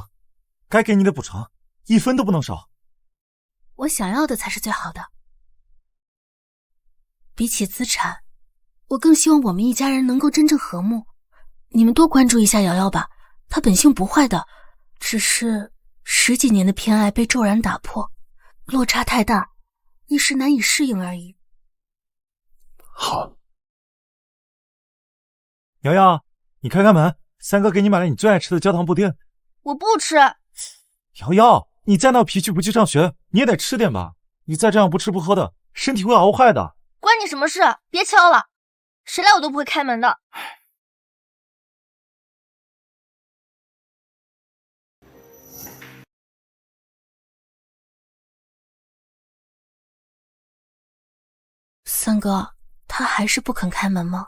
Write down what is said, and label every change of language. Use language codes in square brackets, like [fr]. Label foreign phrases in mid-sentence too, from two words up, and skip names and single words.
[zh] 該給你的補償，一分都不能少。我想要的才是最好的。比起資產，我更希望我們一家人能夠真正和睦。你們多關注一下瑤瑤吧，她本性不壞的，只是10 幾年的偏愛被驟然打破，落差太大，一時難以適應而已。好。瑤瑤，你開門，三哥給你買了你最愛吃的焦糖布丁。我不吃。瑤瑤，你再鬧脾氣不去上學，你也得吃點吧。你再這樣不吃不喝的，身體會熬壞的。關你什麼事？別敲了，誰來我都不會開門的。三哥，他還是不肯開門嗎？